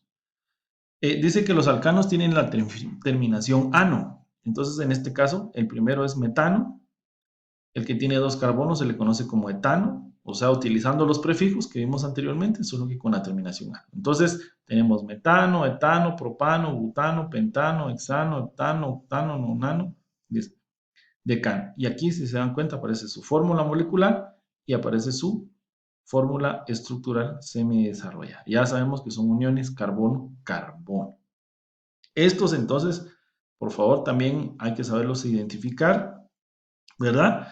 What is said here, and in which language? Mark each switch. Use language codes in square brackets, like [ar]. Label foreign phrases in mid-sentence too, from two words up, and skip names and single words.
[es] Dice que los alcanos tienen la terminación ano. Entonces, en este caso, el primero es metano. El que tiene 2 carbonos se le conoce como etano, o sea, utilizando los prefijos que vimos anteriormente, solo que con la terminación ano. Entonces, tenemos metano, etano, propano, butano, pentano, hexano, heptano, octano, nonano, decano. Y aquí, si se dan cuenta, aparece su fórmula molecular y aparece su fórmula estructural semidesarrollada. Ya sabemos que son uniones carbono-carbono. Estos entonces, por favor, también hay que saberlos identificar, ¿verdad?